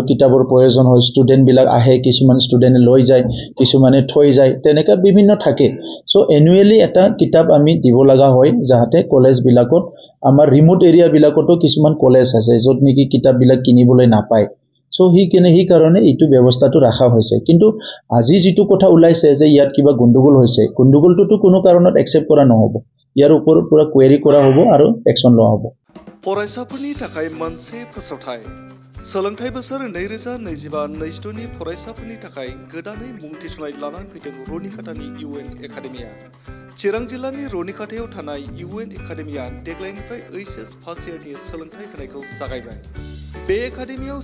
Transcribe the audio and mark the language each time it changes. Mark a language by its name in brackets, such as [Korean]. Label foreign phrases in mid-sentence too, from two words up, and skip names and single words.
[Assamese] কিতাপৰ প্ৰয়োজন হয় ষ্টুডেন্ট বিলাক আহে কিছুমান ষ্টুডেন্টে লৈ যায় কিছুমানে থৈ যায় তেনেকা বিভিন্ন থাকে সো এনুৱেলি এটা কিতাপ আমি দিব লগা হয় যাহাতে কলেজ বিলাকত আমাৰ ৰিমোট এৰিয়া বিলাকতো কিছুমান কলেজ আছে যত নেকি কিতাপ বিলাক কিনিবলৈ নাপায় সো হি কাৰণে এইটো ব্যৱস্থাটো ৰাখা হৈছে কিন্তু আজি যেটো কথা ওলাইছে যে ইয়াত কিবা গণ্ডগোল হৈছে গণ্ডগোলটো কোনো কাৰণত একচেপ্ট কৰা নহব ইয়াৰ ওপৰত পুৰা কোৱেৰি কৰা হ'ব আৰু একচন লোৱা হ'ব [Bodo] फरायसाफोरनि थाखाय मोनसे फोसावथाय सोलोंथाइ बोसोर 2025-26 नि फरायसाफोरनि थाखाय गोदानै मुं थिसननाय लानानै फैदों रनिखातानि इउएन एकाडेमिया चिरां जिल्लानि रनिखातायाव थानाय इउएन एकाडेमिया देग्लायनिफ्राय एचएस फार्स्ट इयारनि सोलोंथाइ होनायखौ जागायबाय बे एकाडेमियाव